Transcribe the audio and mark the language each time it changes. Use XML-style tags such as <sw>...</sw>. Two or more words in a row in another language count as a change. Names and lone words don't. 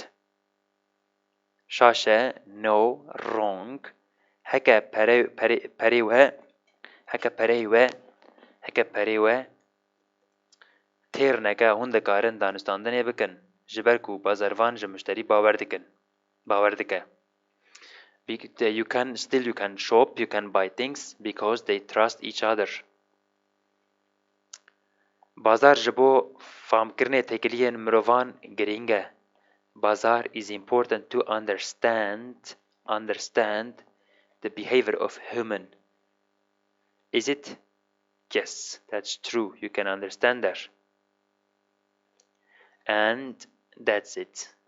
<en>Shasha, no, wrong.</en> <ku>هكا parewa تیر نکه هون دکارن دانستاندنه بکن جبر کو بازاروان جمشتری باور دکه.</ku> <en>You can shop, you can buy things because they trust each other.</en> <ku>بازار جبو فهم کرنه تکلیه مروان گرینگه.</ku> <en>Bazar is important to understand the behavior of human. Is it? Yes, that's true. You can understand that. And that's it. So he's paying now.</en>